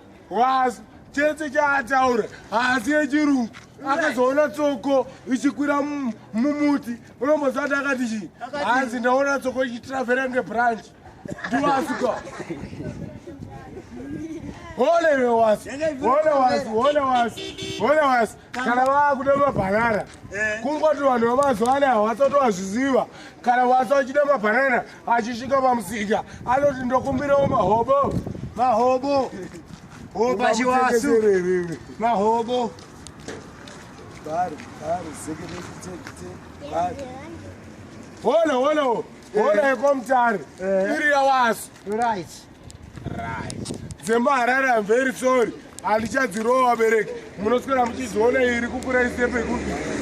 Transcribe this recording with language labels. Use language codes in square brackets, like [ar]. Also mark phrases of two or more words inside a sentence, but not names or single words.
[sn] Wasu chese chaataura, haasi yechirungu. Akazoona tsoko ichikwira mu-, mumuti. Unombozati akati chii? Akati Hanzi ndaona tsoko ichitravhera ngebranch. Ndiwasu kwa. Ole iwe wasu. Ole wasu, ole wasu, ole wasu. Kana vakuda mabhanana, Eh. kungoti vanhu vemazuva anaya havasati vazviziva. Kana wasu achida mabhanana, achisvika pamusika, anoti, "Ndokumbirawo mahobo." Mahobo. Hoba chiwasu. Ungamutengesere iwewe. Mahobo. Bari, bari, zeke, zeke, zeke, bari. Ole, ole, ole. Ole Eh. yekomutare. Eh. Iri yawasu. Right. Right. Dzemba Harare, [en] I'm very sorry. [sn] Handichadzirowa vabereki. Munoswera muchizoona iri kukura isepe kupi.